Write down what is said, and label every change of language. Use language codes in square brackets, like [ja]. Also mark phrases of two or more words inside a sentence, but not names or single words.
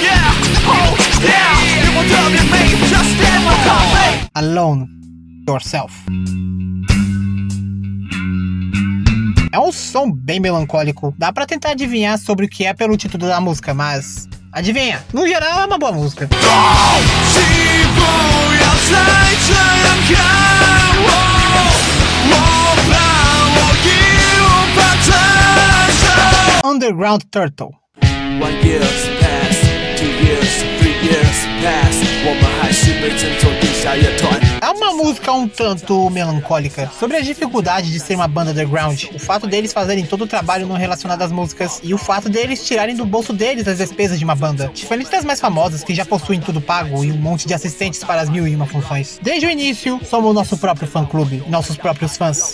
[pt] Alone Yourself. É um som bem melancólico, dá pra tentar adivinhar sobre o que é pelo título da música, mas adivinha, no geral é uma boa música. Underground Turtle. [en] 1 year pass, 2 years, 3 years pass， [zh] 我们还是被称作地下乐团。 [pt] É uma música um tanto melancólica sobre a dificuldade de ser uma banda underground, o fato deles fazerem todo o trabalho não relacionado às músicas e o fato deles tirarem do bolso deles as despesas de uma banda, diferente das mais famosas que já possuem tudo pago e um monte de assistentes para as 1001 funções. Desde o início, somos nosso próprio fã-clube, nossos próprios fãs.